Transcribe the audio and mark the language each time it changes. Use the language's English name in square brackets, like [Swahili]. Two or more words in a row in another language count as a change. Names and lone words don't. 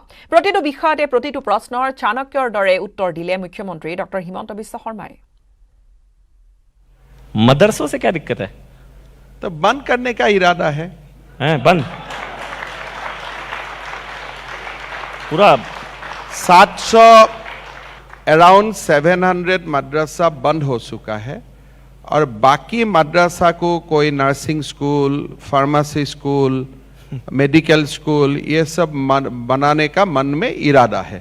[Assamese] প্ৰতিটো বিষয়তে প্ৰতিটো প্ৰশ্নৰ চাণক্যৰ দৰে উত্তৰ দিলে মুখ্যমন্ত্ৰী ডক্টৰ হিমন্ত বিশ্ব শৰ্মাই। [Hindi] मदरसों से क्या दिक्कत है? तो बंद करने का इरादा है। बंद पूरा 700 अराउंड 700 मदरसा बंद हो चुका है और बाकी मदरसा को कोई [English] nursing school, pharmacy school, medical school [Hindi] ये सब बनाने का मन में इरादा है।